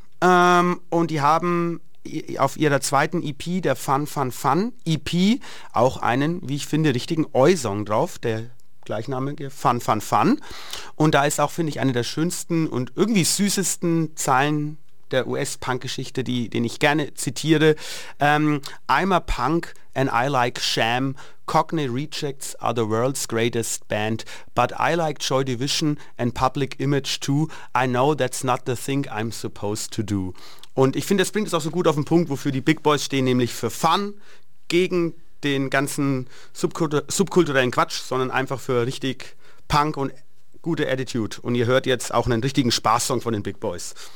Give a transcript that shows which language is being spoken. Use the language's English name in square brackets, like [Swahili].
[German] Und die haben auf ihrer zweiten EP, der Fun Fun Fun EP, auch einen, wie ich finde, richtigen Oi-Song drauf, der gleichnamige Fun Fun Fun. Und da ist auch, finde ich, eine der schönsten und irgendwie süßesten Zeilen der US-Punk-Geschichte, den ich gerne zitiere. [English] I'm a punk and I like sham. Cockney Rejects are the world's greatest band, but I like Joy Division and Public Image too. I know that's not the thing I'm supposed to do. [German] Und ich finde, das bringt es auch so gut auf den Punkt, wofür die Big Boys stehen, nämlich für Fun, gegen den ganzen subkulturellen Quatsch, sondern einfach für richtig Punk und gute Attitude. Und ihr hört jetzt auch einen richtigen Spaßsong von den Big Boys.